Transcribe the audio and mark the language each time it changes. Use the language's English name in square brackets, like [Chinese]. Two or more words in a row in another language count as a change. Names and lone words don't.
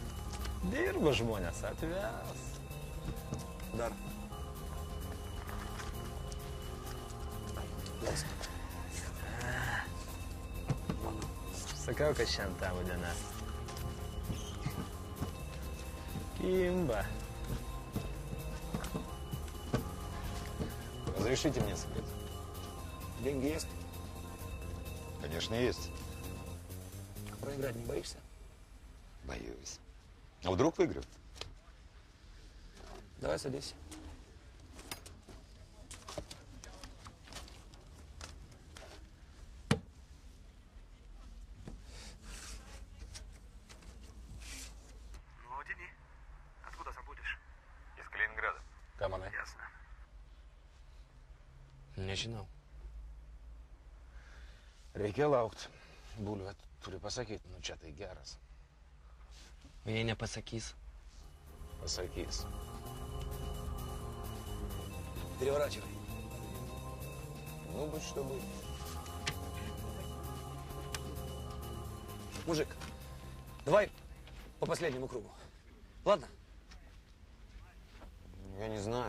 [Lithuanian] Dirba žmonės, atves. Dar. Versk. Sakau, kad šiandien tavo diena. Kimba. [Russian] Разрешите мне секрет? Деньги есть? Конечно, есть. Проиграть не боишься? Боюсь. А вдруг выиграю? Давай садись. Ну, тяни. Откуда сам будешь? Из Калининграда. [Lithuanian] Ką manai? [Russian] Ясно. [Lithuanian] Nežinau. Reikia laukti. Bulvė turi pasakyti, nu čia tai geras. O jei nepasakys? Pasakys. [Russian] Переворачивай. Ну, будь что будет. Мужик, давай по последнему кругу. Ладно? Я не знаю.